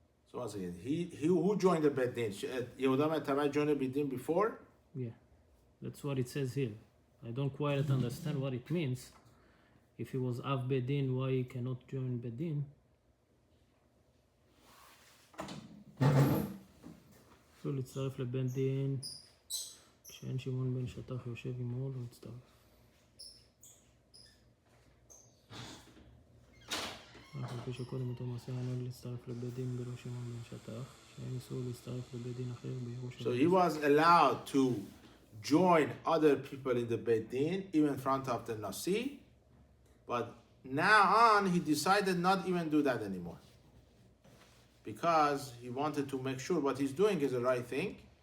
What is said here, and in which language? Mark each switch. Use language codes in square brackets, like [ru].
[en] So once again, he who joined the Bedin? Yehuda ben Tabai joined the Bedin before? Yeah, that's what it says here. I don't quite understand what it means. If he was Av Bedin, why he cannot join Bedin? [he] אפילו להצטרף לבן דין כשאין שמעון בן שטח יושב עמו לא מצטרף. אף על פי שקודם אותו מעשה היה נוהג להצטרף לבית דין בלא שמעון בן שטח, שהיה איסור להצטרף לבית דין אחר בירושלים. [en] So he was allowed to join other people in the Beit Din, even in front of the Nasi, but now on he decided not even do that anymore. Because he wanted to make sure what he's doing is the right thing.